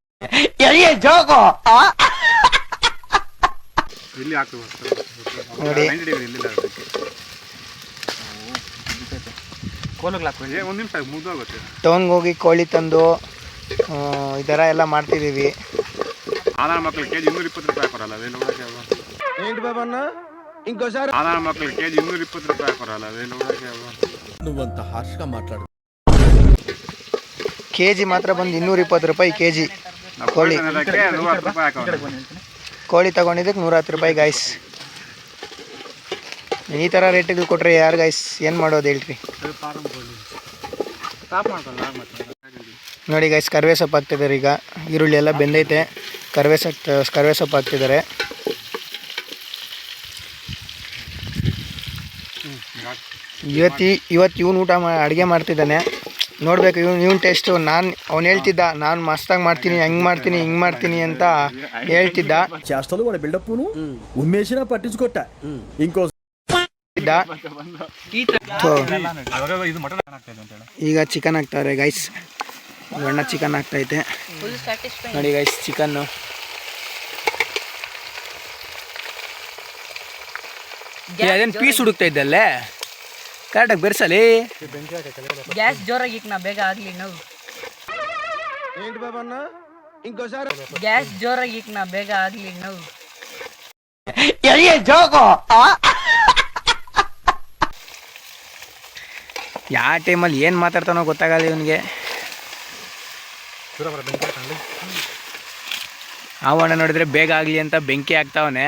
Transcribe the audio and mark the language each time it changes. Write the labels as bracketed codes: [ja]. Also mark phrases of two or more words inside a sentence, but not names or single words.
[kn] ನೋಡಿ, ಟೌನ್ಗೆ ಹೋಗಿ ಕೋಳಿ ತಂದು ಈ ಥರ ಎಲ್ಲ ಮಾಡ್ತಿದ್ದೀವಿ. ಆಧಾರ ಮಕ್ಕಳು ಕೆಜಿ 220 ರೂಪಾಯಿ ಕೊರಲ್ಲ. [te] ఏంటి బాబన్న, ఇంకోసారి [kn] ಆಧಾರ ಮಕ್ಕಳು ಕೆಜಿ 220 ರೂಪಾಯಿ ಕೊರಲ್ಲ. [te] నువ్వంత హార్ష్గా మాట్లాడు. [kn] ಕೆಜಿ ಮಾತ್ರ ಬಂದು 220 ರೂಪಾಯಿ ಕೆಜಿ. ಕೋಳಿ 110 ರೂಪಾಯಿ ಹಾಕೋಣ. ಕೋಳಿ ತಗೊಂಡಿದ್ದಕ್ಕೆ 110 ರೂಪಾಯಿ ಗೈಸ್. ಈ ಥರ ರೇಟಿಗೆ ಕೊಟ್ಟರೆ ಯಾರು ಗೈಸ್ ಏನು ಮಾಡೋದು ಹೇಳ್ರಿ. ನೋಡಿ ಗೈಸ್, ಕರಿವೆ ಸೊಪ್ಪು ಹಾಕ್ತಿದ್ದಾರೆ. ಈಗ ಈರುಳ್ಳಿ ಎಲ್ಲ ಬೆಂದೈತೆ, ಕರಿವೆ ಸೊಪ್ಪು ಹಾಕ್ತಿದ್ದಾರೆ. ಇವತ್ತು ಇವನು ಅಡುಗೆ ಮಾಡ್ತಿದ್ದಾನೆ. ನೋಡ್ಬೇಕು ಇವನ್ ಟೇಸ್ಟು. ಅವ್ನು ಹೇಳ್ತಿದ್ದ ನಾನು ಮಸ್ತಾಗಿ ಮಾಡ್ತೀನಿ, ಹಿಂಗೆ ಮಾಡ್ತೀನಿ ಅಂತ ಹೇಳ್ತಿದ್ದ. [te] చేష్టలు వాడి బిల్డప్ను ఉమ్మేసినా పట్టించుకోట. ఇంకో [kn] ಈಗ ಚಿಕನ್ ಹಾಕ್ತಾರೆ ಗೈಸ್. ಅಣ್ಣ ಚಿಕನ್ ಹಾಕ್ತೈತೆ ನೋಡಿ ಗೈಸ್. ಚಿಕನ್ನು ಅದೇನು ಪೀಸ್ ಹುಡುಕ್ತಾ ಇದ್ದಲ್ಲೇ, ಕರೆಕ್ಟಾಗಿ ಬೆರೆಸಲಿ. ಗ್ಯಾಸ್ ಜೋರಾಗಿ ನಾ ಬೇಗ ಆಗ್ಲಿ ನಾವು. [te] ఏంటి బాబన్న, ఇంకోసారి [kn] ಗ್ಯಾಸ್ ಜೋರಾಗಿ ನಾ ಬೇಗ ಆಗ್ಲಿ ನಾವು. ಯಾವ ಟೈಮಲ್ಲಿ ಏನು ಮಾತಾಡ್ತಾನೋ ಗೊತ್ತಾಗಲ್ಲ ಇವನಿಗೆ. ಅವಣ್ಣ ನೋಡಿದ್ರೆ ಬೇಗ ಆಗಲಿ ಅಂತ ಬೆಂಕಿ ಹಾಕ್ತಾವನೆ.